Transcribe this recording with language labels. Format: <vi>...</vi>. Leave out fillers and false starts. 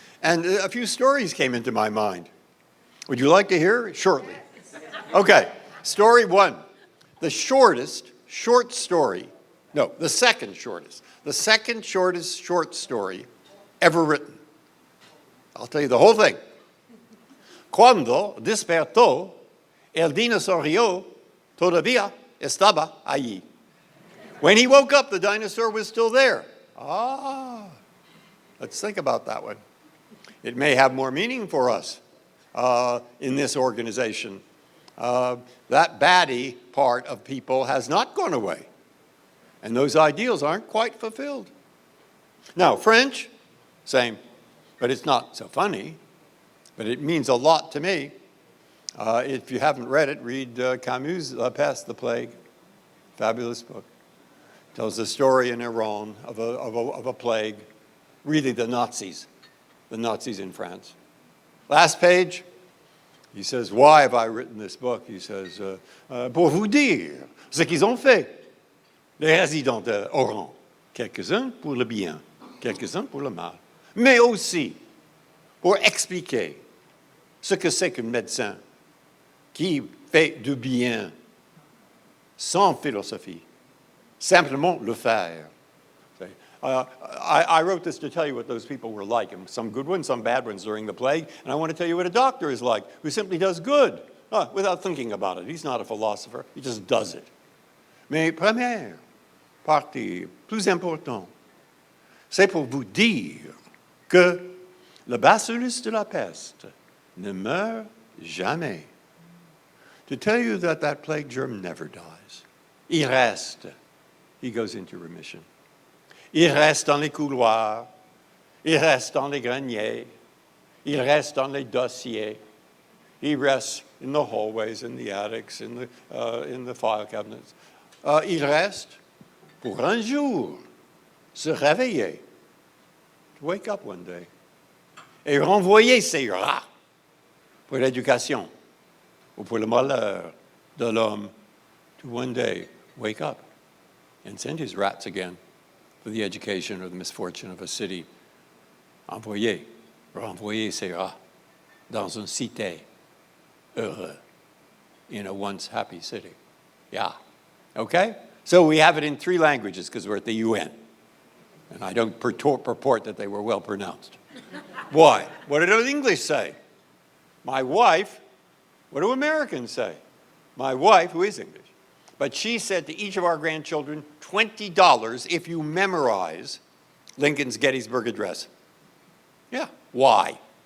<en>And a few stories came into my mind. Would you like to hear? Shortly. Okay, story one. The short story, no, the second shortest short story ever written. I'll tell you the whole thing.</en> <es>Cuando despertó, el dinosaurio todavía estaba allí.</es> <en>When he woke up, the dinosaur was still there. Let's think about that one. It may have more meaning for us in this organization. That baddie part of people has not gone away. And those ideals aren't quite fulfilled. Now, French, same. But it's not so funny. But it means a lot to me. If you haven't read it, read Camus' La Peste, the Plague. Fabulous book. Tells the story in Iran of a plague. Really the Nazis in France. Last page. He says, why have I written this book? He says,</en> <fr>pour vous dire ce qu'ils ont fait. Les résidents d'Oran. Quelques-uns pour le bien, quelques-uns pour le mal. Mais aussi pour expliquer ce que c'est qu'un médecin qui fait du bien sans philosophie. Simplement le faire.</fr> <en>I wrote this to tell you what those people were like, and some good ones, some bad ones during the plague. And I want to tell you what a doctor is like, who simply does good without thinking about it. He's not a philosopher. He just does it.</en> <fr>Mais première partie, plus important, c'est pour vous dire que le bacillus de la peste ne meurt jamais.</fr> <en>To tell you that that plague germ never dies.</en> <fr>Il reste.</fr> <en>He goes into remission.</en> <fr>Il reste dans les couloirs, il reste dans les greniers, il reste dans les dossiers,</fr> <en>he rests in the hallways, in the attics, in the file cabinets.</en> <fr>Il reste pour un jour se réveiller,</fr> <en>to wake up one day,</en> <fr>et renvoyer ses rats pour l'éducation ou pour le malheur de l'homme,</fr> <en>to one day wake up and send his rats again for the education or the misfortune of a city.</en> <fr>Renvoyer ses rats dans une cité heureux,</fr> <en>in a once happy city. Yeah, okay? So we have it in 3 languages because we're at the UN. And I don't purport that they were well pronounced. Why? What do the English say? My wife, what do Americans say? My wife, who is English, but she said to each of our grandchildren, $20 if you memorize Lincoln's Gettysburg Address. Yeah, why?</en>